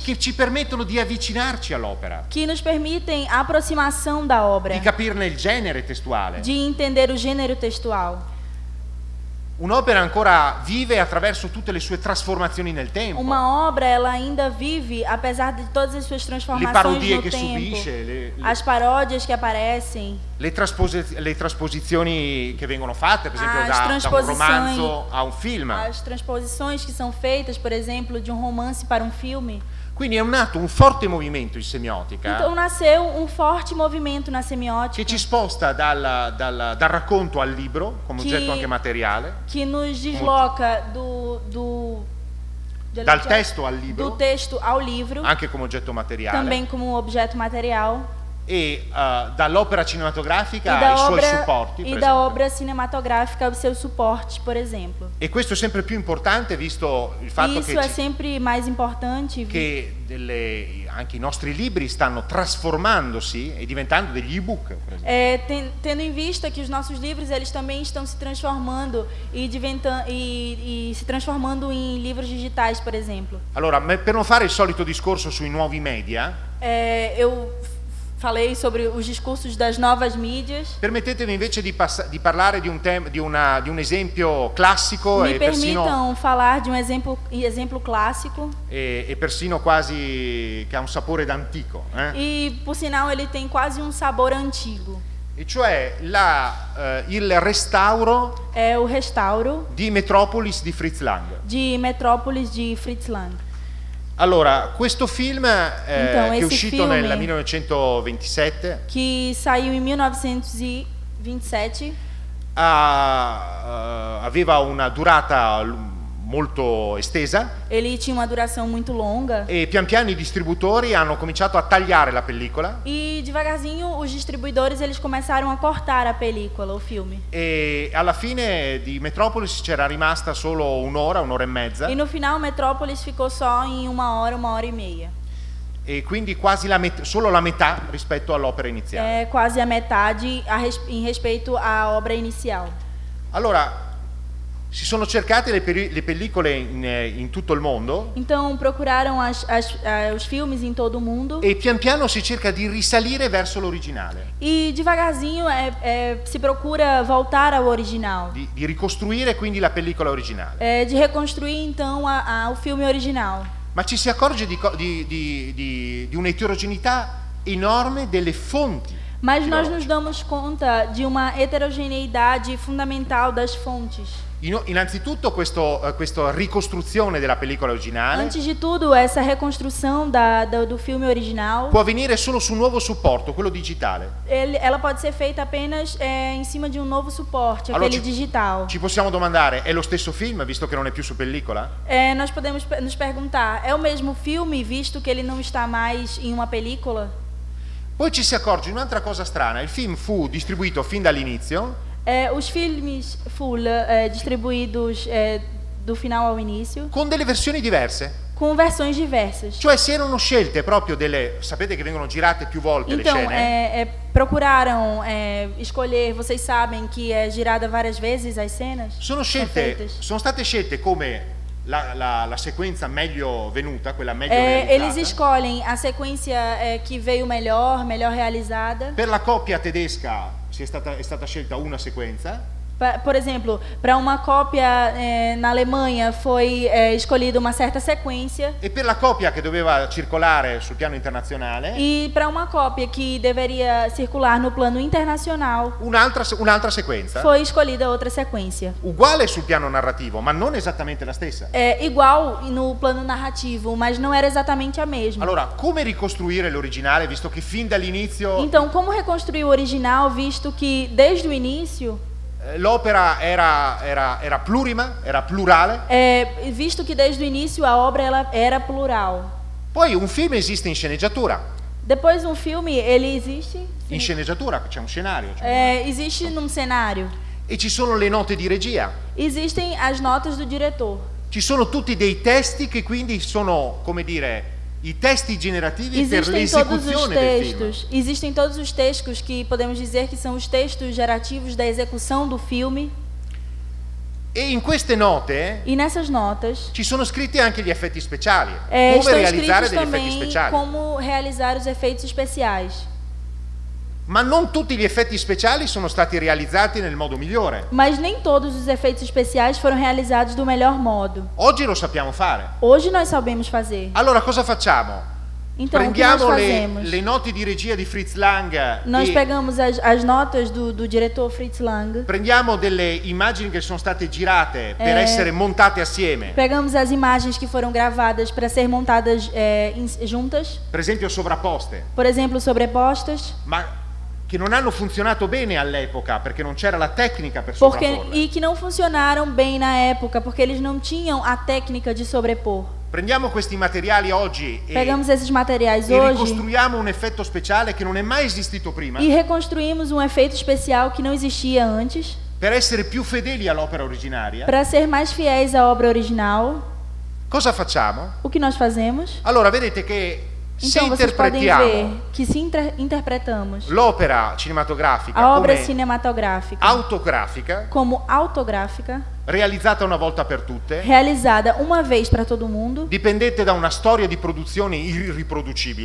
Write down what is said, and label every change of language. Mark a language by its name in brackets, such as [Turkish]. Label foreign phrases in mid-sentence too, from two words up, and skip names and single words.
[Italian] che ci permettono di avvicinarci all'opera, [Portuguese] que nos permitem a aproximação da obra, [Italian] di capirne il genere testuale. [Portuguese] de entender o gênero textual. [Italian] Un'opera ancora vive attraverso tutte le sue trasformazioni nel tempo, [Portuguese] Uma obra ela ainda vive apesar de todas as suas [Italian] le [Portuguese] transformações [Italian] parodie [Portuguese] no [Italian] che [Portuguese] tempo, [Italian] subisce, [Portuguese] as paródias que aparecem, [Italian] le trasposizioni che vengono fatte, per esempio [Portuguese] As [Italian] da un [Portuguese] transposições- [Italian] romanzo a un film. [Portuguese] as transposições que são feitas, por exemplo, de um romance para um filme. [Italian] Quindi è nato un forte movimento in semiotica [Portuguese] Então nasceu um forte movimento na [Italian] che [Portuguese] semiótica [Italian] ci sposta dal racconto al libro come Che- oggetto anche materiale, [Portuguese] que nos desloca [Italian] dal testo al [Portuguese] do [Italian] libro [Portuguese] texto ao livro, [Italian] anche come oggetto materiale, [Portuguese] também como objeto material, [Italian] e dall'opera [Portuguese] e [Italian] cinematografica [Portuguese] da [Italian] ai suoi [Portuguese] obra, [Italian] supporti, per [Portuguese] e da [Italian] esempio. [Portuguese] obra cinematográfica aos seus suportes, por exemplo. [Italian] E questo è sempre più importante visto il fatto [Portuguese] Isso é sempre mais importante, [Italian] che anche i nostri libri stanno trasformandosi e diventando degli ebook, per esempio. [Portuguese] Tendo em vista que os nossos livros eles também estão se transformando e se transformando em livros digitais, por exemplo. [Italian] Allora, per non fare il solito discorso sui nuovi media, [Portuguese] Eu falei sobre os discursos das novas mídias. [Italian] permettetemi invece di parlare di un esempio classico [Portuguese] Me [Italian] e persino, [Portuguese] permitam falar de um exemplo clássico [Italian] e persino quasi che ha un sapore d'antico, [Portuguese] e, por sinal, ele tem quase um sabor antigo. [Italian] e cioè il restauro [Portuguese] É o restauro [Italian] di Metropolis di Fritz Lang. [Portuguese] de Metrópolis de Fritz Lang. [Italian] Allora, questo film che è [Portuguese] esse [Italian] uscito [Portuguese] filme- [Italian] nel 1927 [Portuguese] Que saiu em 1927. [Italian] aveva una durata molto estesa [Portuguese] Ele tinha uma duração muito longa. [Italian] e pian piano i distributori hanno cominciato a tagliare la pellicola [Portuguese] E devagarzinho os distribuidores eles começaram a cortar a película, o filme. [Italian] e alla fine di Metropolis c'era rimasta solo un'ora e mezza, [Portuguese] E no final Metrópolis ficou só em uma hora e meia. [Italian] e quindi quasi solo la metà rispetto all'opera iniziale. [Portuguese] É quase a metade em respeito à obra inicial. [Italian] Allora, si sono cercate le pellicole in tutto il mondo [Portuguese] Então procuraram os filmes em todo o mundo [Italian] e pian piano si cerca di risalire verso l'originale, [Portuguese] e devagarzinho se procura voltar ao original, [Italian] di ricostruire quindi la pellicola originale. [Portuguese] de reconstruir então o filme original. [Italian] Ma ci si accorge di un'eterogeneità enorme delle fonti. [Portuguese] Mas nós nos damos conta de uma heterogeneidade fundamental das fontes. [Italian] Innanzitutto questa ricostruzione della pellicola originale [Portuguese] Antes de tudo, essa reconstrução do filme original, [Italian] può avvenire solo su un nuovo supporto, quello digitale. [Portuguese] ela pode ser feita apenas em cima de um novo suporte, [Italian] Allora, [Portuguese] aquele digital. [Italian] Ci possiamo domandare, è lo stesso film visto che non è più su pellicola? [Portuguese] Nós podemos nos perguntar, é o mesmo filme visto que ele não está mais em uma película? [Italian] Poi ci si accorge di un'altra cosa strana, il film fu distribuito fin dall'inizio [Portuguese] Os filmes full distribuídos do final ao início, [Italian] con delle versioni diverse. [Portuguese] com versões diversas. [Italian] Cioè si erano scelte proprio sapete che vengono girate più volte [Portuguese] Então, [Italian] le scene? [Portuguese] procuraram escolher, vocês sabem que é girada várias vezes as cenas? [Italian] Sono state scelte come la sequenza meglio venuta, quella meglio realizzata. [Portuguese] Eles escolhem a sequência que veio melhor realizada. [Italian] Per la coppia tedesca è stata scelta una sequenza. [Portuguese] Por exemplo, para uma cópia na Alemanha foi escolhida uma certa sequência. [Italian] E per la copia che doveva circolare sul piano internazionale, [Portuguese] E para uma cópia que deveria circular no plano internacional, [Italian] un'altra sequenza, [Portuguese] foi escolhida outra sequência. [Italian] uguale sul piano narrativo, ma non esattamente la stessa. [Portuguese] É igual no plano narrativo, mas não era exatamente a mesma. [Italian] Allora, come ricostruire l'originale, visto che fin dall'inizio [Portuguese] Então, como reconstruir o original, visto que desde o início, [Italian] l'opera era plurima, era plurale? [Portuguese] visto que desde o início a obra ela era plural. [Italian] Poi un film esiste in sceneggiatura. [Portuguese] Depois um filme, ele existe, [Italian] In sceneggiatura c'è un scenario, [Portuguese] existe num cenário. [Italian] e ci sono le note di regia. [Portuguese] Existem as notas do diretor. [Italian] Ci sono tutti dei testi che quindi sono, come dire, i testi generativi per [Portuguese] Existem todos os [Italian] l'esecuzione del film. [Portuguese] textos. Existem todos os textos que podemos dizer que são os textos gerativos da execução do filme. [Italian] E in queste note [Portuguese] E nessas notas [Italian] ci sono scritti anche gli effetti speciali, come [Portuguese] estão [Italian] realizzare [Portuguese] escritos [Italian] degli effetti [Portuguese] também [Italian] speciali. [Portuguese] como realizar os efeitos especiais. [Italian] Ma non tutti gli effetti speciali sono stati realizzati nel modo migliore. [Portuguese] Mas nem todos os efeitos especiais foram realizados do melhor modo. [Italian] Oggi lo sappiamo fare. [Portuguese] Hoje nós sabemos fazer. [Italian] Allora cosa facciamo? [Portuguese] Então, o que nós [Italian] Prendiamo [Portuguese] fazemos? [Italian] le note di regia di Fritz Lang [Portuguese] Nós e pegamos as notas do diretor Fritz Lang, [Italian] prendiamo delle immagini che sono state girate per essere montate assieme, [Portuguese] pegamos as imagens que foram gravadas para ser montadas juntas, [Italian] per esempio sovrapposte, [Portuguese] por exemplo, sobrepostas, [Italian] ma che non hanno funzionato bene all'epoca perché non c'era la tecnica per [Portuguese] porque, [Italian] sovrapporle. [Portuguese] e que não funcionaram bem na época, porque eles não tinham a técnica de sobrepor. [Italian] Prendiamo questi materiali oggi [Portuguese] Pegamos esses materiais [Italian] e [Portuguese] hoje [Italian] ricostruiamo un effetto speciale che non è mai esistito prima, [Portuguese] e reconstruímos um efeito especial que não existia antes, [Italian] per essere più fedeli all'opera originaria. [Portuguese] para ser mais fiéis à obra original. [Italian] Cosa facciamo? [Portuguese] O que nós fazemos? [Italian] Allora vedete che se [Portuguese] Então vocês podem ver [Italian] interpretiamo [Portuguese] que se interpretamos [Italian] l'opera cinematografica [Portuguese] a obra [Italian] come [Portuguese] cinematográfica [Italian] autografica, [Portuguese] como autográfica, [Italian] realizzata una volta per tutte, [Portuguese] realizada uma vez para todo mundo, [Italian] dipendente da una storia di produzione irriproducibile,